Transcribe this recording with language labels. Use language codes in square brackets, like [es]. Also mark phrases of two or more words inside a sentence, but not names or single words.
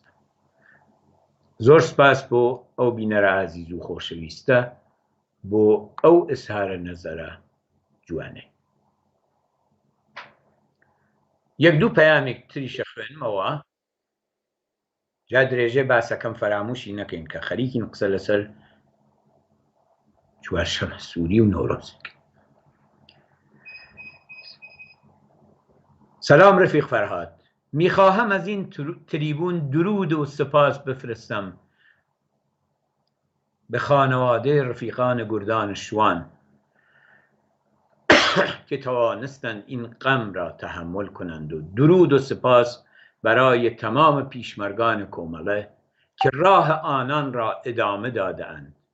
[ckb] زۆر سپاس بۆ ئەو بینەرە عەزیز و خۆشەویستە بۆ ئەو ئزهارە نەزەرە جوانێ. یەک دوو پەیامێک تریشە خوێنمەوە جا درێژێ باسەکەم فەراموشی نەکەین کە خەریکین قسە لەسەر چوارشەمە سووری و نۆرۆزێک. [fa] سلام رفیق فرهاد، میخواهم از این تریبون درود و سپاس بفرستم به خانواده رفیقان گردان شوان که توانستند این غم را تحمل کنند و درود و سپاس برای تمام پیشمرگان کومله که راه آنان را ادامه داده‌اند.